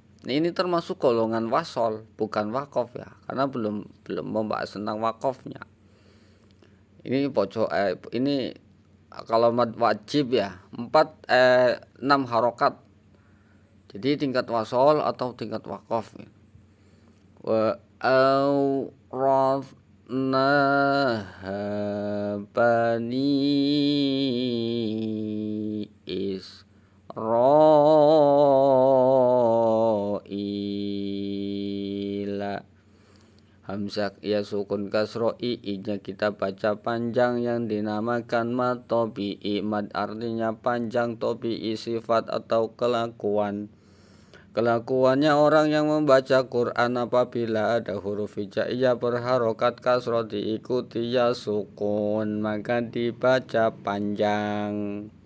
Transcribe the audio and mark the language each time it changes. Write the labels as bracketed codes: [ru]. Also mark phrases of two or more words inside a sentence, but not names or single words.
[id] Nah, ini termasuk golongan wasol, bukan wakof ya, karena belum membahas tentang wakofnya. Ini ini kalau [ar] مد واجب [id] ya 6 harokat, jadi tingkat wasol atau tingkat wakof. [ar] وأورثناها بني إسرائيل. [id] Hamzah ya sukun kasro i-nya kita baca panjang yang dinamakan [ar] مد طبيعي. [id] Mad artinya panjang, tabi'i sifat atau kelakuan. Kelakuannya orang yang membaca Quran apabila ada huruf hijaiyah berharokat kasro diikuti ya sukun, maka dibaca panjang.